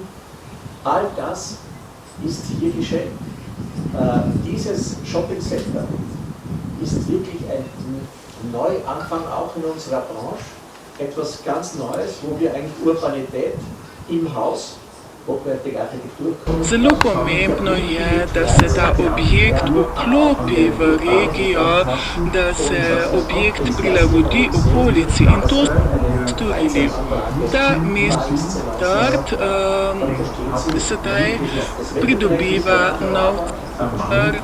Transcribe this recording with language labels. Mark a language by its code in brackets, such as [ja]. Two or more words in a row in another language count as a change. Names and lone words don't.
[de] All das ist hier geschehen. Dieses Shoppingcenter ist wirklich ein Neuanfang auch in unserer Branche. Etwas ganz Neues, wo wir eigentlich Urbanität im Haus, hochwertige Arhitektur. [sl] Zelo pomembno je, da se ta objekt vklopi v regijo, da se objekt prilagodi okolici in to storili. Ta mestni start sedaj pridobiva nov center.